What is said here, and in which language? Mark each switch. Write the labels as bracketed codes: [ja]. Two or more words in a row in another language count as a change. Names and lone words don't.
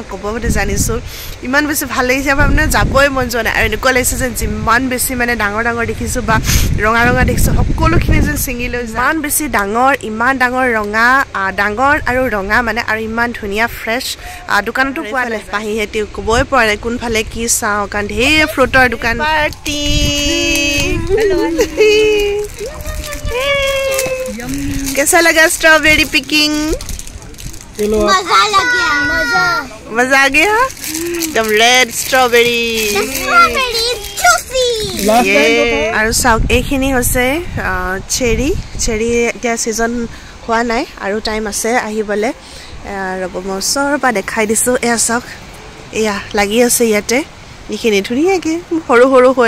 [as] ক'ব বুলি জানিছোঁ ইমান বেছি ভাল লাগিছে আমাৰ মানে যাবই মন যোৱা নাই আৰু এনেকুৱা লাগিছে যে যিমান বেছি মানে ডাঙৰ ডাঙৰ দেখিছোঁ বা ৰঙা ৰঙা দেখিছোঁ সকলোখিনি যেন ছিঙি লৈ ইমান বেছি ডাঙৰ ইমান ডাঙৰ ৰঙা ডাঙৰ আৰু ৰঙা মানে আৰু ইমান ধুনীয়া ফ্ৰেছ দোকানতো পোৱা নাই পাহিহেঁতি ক'বই পৰা নাই কোনফালে কি চাওঁ কাৰণ ঢেৰ ফ্ৰুটৰ দোকান পাৰ্টি [hi] कैसा लगा स्ट्रॉबेरी पिकिंग मजा आ गया एकदम रेड स्ट्रॉबेरी [as] আৰু চাওক এইখিনি হৈছে চেৰি চেৰি এতিয়া ছিজন হোৱা নাই আৰু টাইম আছে আহিবলৈ ৰ'ব মই ওচৰৰ পৰা দেখাই দিছোঁ এয়া চাওক এয়া লাগি আছে ইয়াতে এইখিনি ধুনীয়াকৈ সৰু সৰু হৈ